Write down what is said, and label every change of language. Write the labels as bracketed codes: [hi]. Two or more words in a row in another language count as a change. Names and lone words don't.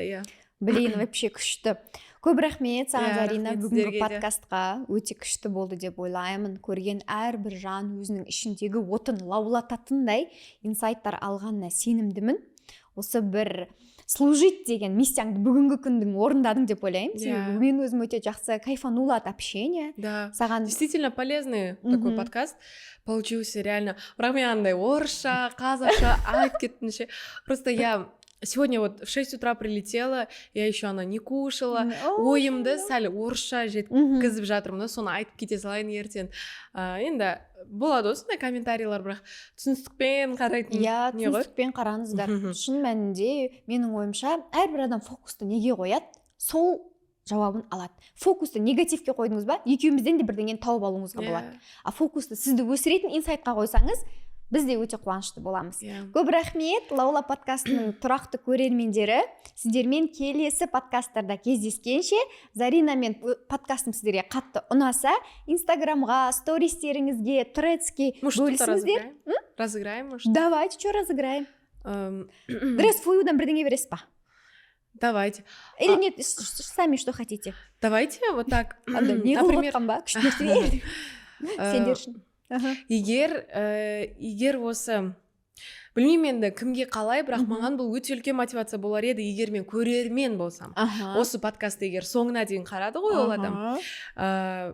[ru] Блин, вообще күшті. [kk] Көп рахмет саған, Зарина, бүгінгі подкастқа өте күшті болды деп ойлаймын. Көрген әрбір жан өзінің ішіндегі отын лаулататындай инсайттар алғанына сенімдімін. осы бір служить деген миссияңды бүгінгі күндің орындадың деп ойлаймын. Себебі мен өзім өте жақсы [ru] кайфанула от общения. Да, [kk] саған [ru] действительно полезный такой подкаст получился, реально. [kk] Бірақ мен андай орысша, қазақша айтып кеттім ше. [ru] Просто я сегодня вот в 6 утра прилетела, я еще ана не кушала, [kk] ойымды сәл орысша жеткізіп жатырмын да, соны айтып кете салайын ертең. Енді болады осындай комментарийлар, бірақ түсіністікпен қарайтын. Иә, түсіністікпен қараңыздар. Шын мәнінде менің ойымша әрбір адам фокусты неге қояды, сол жауабын алады. Фокусты негативке қойдыңыз ба, екеумізден де бірдеңені тауып алуыңызға болады. А фокусты сізді өсіретін инсайтқа қойсаңыз, біз де өте қуанышты боламыз. Көп рахмет, Лаула подкастының тұрақты көрермендері. Сіздермен келесі подкасттарда кездескенше, Зарина мен подкастым сіздерге қатты ұнаса, Инстаграмға, стористеріңізге, тредске бөлісіңіздер. [ru] Разыграем, может? Давайте, что разыграем? [kk] Дресс-фуюдан бірдеңе бересіз ба? [ru] Давайте. Или нет, сами что хотите? Давайте вот так. Например, [kk] сендершін. Егер осы білмеймін енді кімге қалай, бірақ маған бұл өте үлкен мотивация болар еді, егер мен көрермен болсам. Осы подкастты егер соңына дейін қарады ғой ол адам.